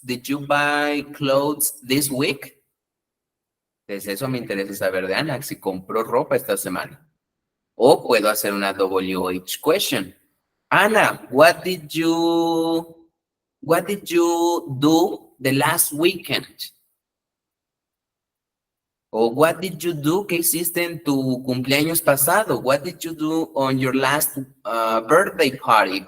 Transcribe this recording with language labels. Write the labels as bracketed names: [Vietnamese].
[English] Did you buy clothes this week? [Spanish] Entonces eso me interesa saber de Ana, si compró ropa esta semana. O puedo hacer una WH question. [English] Ana, what did you do the last weekend? O what did you do? [Spanish] ¿Qué hiciste en tu cumpleaños pasado? [English] What did you do on your last birthday party?